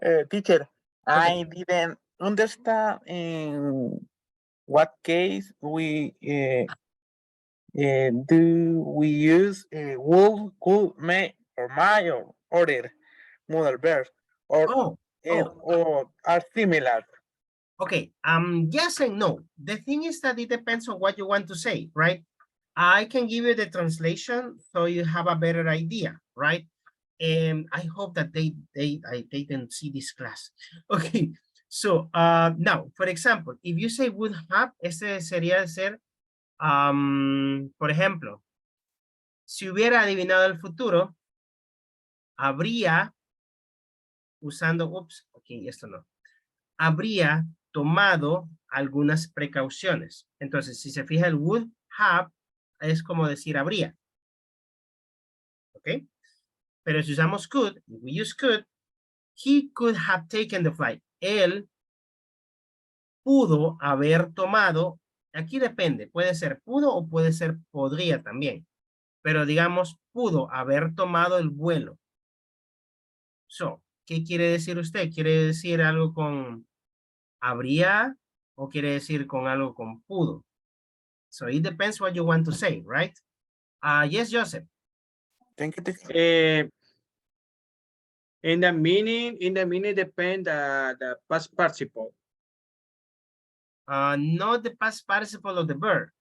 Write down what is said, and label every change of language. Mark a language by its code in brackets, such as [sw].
[en] Teacher, I didn't understand in what case we do we use will, could, may, or might, or order modal verbs, or are similar. Okay, yes and no. The thing is that it depends on what you want to say, right? I can give you the translation so you have a better idea, right? And I hope that they didn't see this class. Okay, so now, for example, if you say would have, [es] ese sería ser, por ejemplo, si hubiera adivinado el futuro, habría, usando, esto no, habría tomado algunas precauciones. Entonces, si se fija el would have, es como decir habría. ¿Ok? Pero si usamos [en] could, we use could, he could have taken the flight. [es] Él pudo haber tomado, aquí depende, puede ser pudo o puede ser podría también. Pero digamos, pudo haber tomado el vuelo. So, ¿qué quiere decir usted? ¿Quiere decir algo con ¿Habría o quiere decir con algo con pudo? [en] So it depends what you want to say, right? Yes, Joseph. Thank you. In the meaning depend the past participle. Not the past participle of the verb.